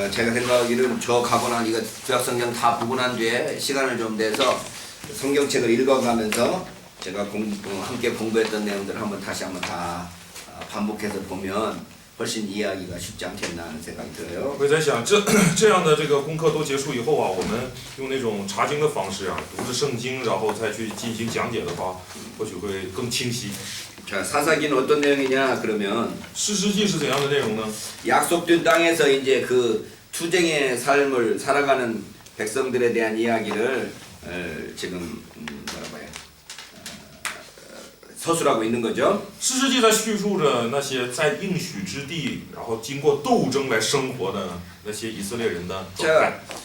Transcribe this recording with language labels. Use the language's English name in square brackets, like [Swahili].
[Korean] 제가 생각하기로는 저 가고 난 이거 구약성경 다 보고 난 뒤에 시간을 좀 내서 성경책을 읽어가면서 제가 함께 공부했던 내용들을 다시 한번 다 반복해서 보면 훨씬 이해하기가 쉽지 않겠나 하는 생각이 들어요. [Chinese] 我在想，这样的这个功课都结束以后啊，我们用那种查经的方式啊，读着圣经，然后再去进行讲解的话，或许会更清晰。 [Korean] 자, 사사기는 어떤 내용이냐 그러면 [Chinese] 士师记是怎样的内容呢？ [Korean] 약속된 땅에서 이제 그 투쟁의 삶을 살아가는 백성들에 대한 이야기를 지금 뭐라고 해요? 서술하고 있는 거죠. [Chinese] 士师记在叙述着那些在应许之地，然后经过斗争来生活的那些以色列人的状态。